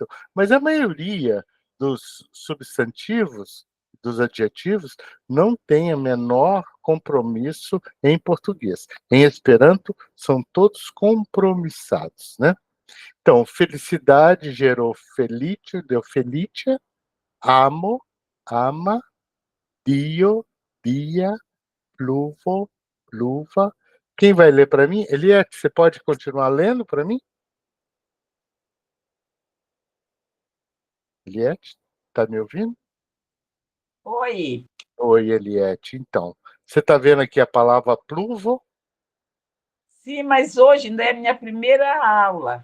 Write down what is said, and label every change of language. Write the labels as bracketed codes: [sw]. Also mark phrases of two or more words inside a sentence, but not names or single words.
[pt] Mas a maioria dos substantivos, dos adjetivos, não tem o menor compromisso em português. Em Esperanto, são todos compromissados, né? Então, felicidade gerou felitio, deu felicia, [eo] amo, ama, dio, dia, pluvo, pluva. [pt] Quem vai ler para mim? Eliette, você pode continuar lendo para mim? Eliette, está me ouvindo? Oi. Oi, Eliette. Então, você está vendo aqui a palavra pluvo? Sim, mas hoje ainda é a minha primeira aula.